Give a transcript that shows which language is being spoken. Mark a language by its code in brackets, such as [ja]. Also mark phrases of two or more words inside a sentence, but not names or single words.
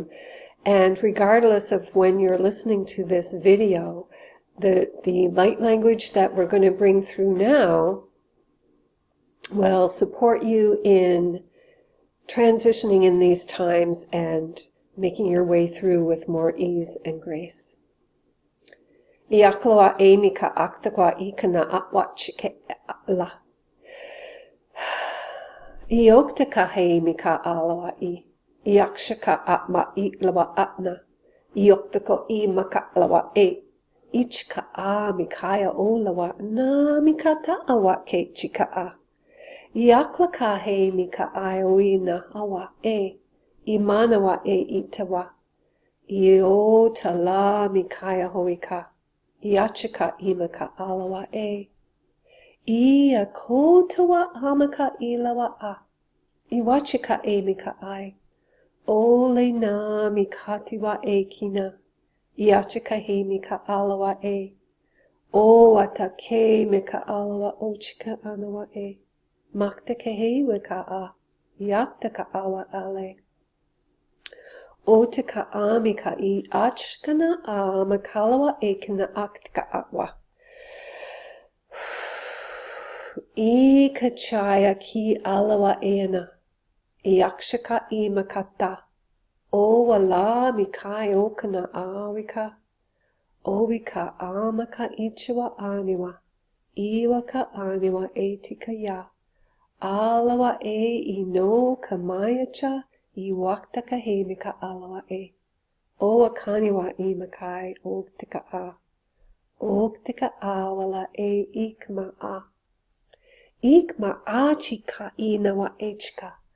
[en] And regardless of when you're listening to this video, the light language that we're going to bring through now will support you in transitioning in these times and making your way through with more ease and grace. Iakloa emika aktakwa ikana atwachike la. Ioktaka heimika alawa I. Iakshaka atma itlawa atna. Ioktako I makalawa e. Ichka a mikaya olawa na mikata awa ke chika a. Iaklaka he mika ioina awa e. Imanawa e itawa. Io tala mikaya hoika. Iachika imaka alawa e. Ia kotawa amaka ilawa a. Iwachika e mika ai. Ole na mikatiwa e kina. Iachika he mika alawa e. O atake mika alawa ochika anawa e. Makta kehe wika a. Yaktaka awa ale. Otaka amika I achkana a makalawa e kina aktika awa. I kachaya ki alawa ena. Iakshaka I makata. O wala mikai okana awika. Owika amaka ichiwa aniwa. Iwaka aniwa etika ya. Alawa e ino kamayacha iwaktaka hemika alawa e. O akaniwa I makai oktika a. Oktika awala e ikma a. Ikma a chika inawa echka.